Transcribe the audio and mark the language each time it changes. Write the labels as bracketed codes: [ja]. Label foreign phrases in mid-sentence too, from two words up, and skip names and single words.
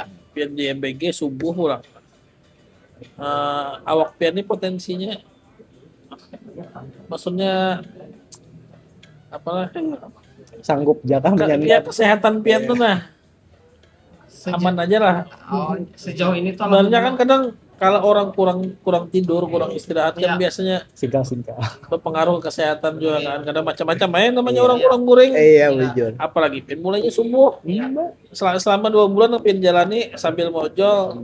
[bjn] Pian di MBG subuh pulang. Awak pian ini potensinya maksudnya apalah [id] Sanggup jatah ya menyanyi. [bjn] kesehatan pian tuh nah aman aja lah. [id] Sejauh ini tuh Sebenarnya kan alhamdulillah. kadang kalau orang kurang kurang tidur, kurang istirahat kan Iya. biasanya Singkat. berpengaruh ke kesehatan juga kan. Kadang macam-macam main namanya Iya. [bjn] orang kurang guring. Iya, bujur. Apalagi pin mulainya subuh. Selama 2 bulan pin jalani sambil mojol.